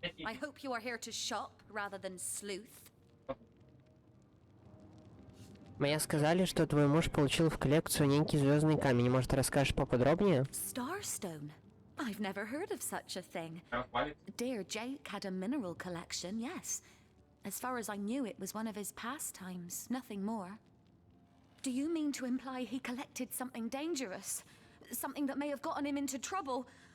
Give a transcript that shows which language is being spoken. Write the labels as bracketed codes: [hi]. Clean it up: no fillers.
[en] I hope you are here to shop rather than sleuth. [ru] Мне сказали, что твой муж получил в коллекцию некий звездный камень. Может, расскажешь поподробнее? [en] Starstone? I've never heard of such a thing. Dear Jake had a mineral collection, yes. As far as I knew, it was one of his pastimes, nothing more. Do you mean to imply he collected something dangerous? Something that may have gotten him into trouble?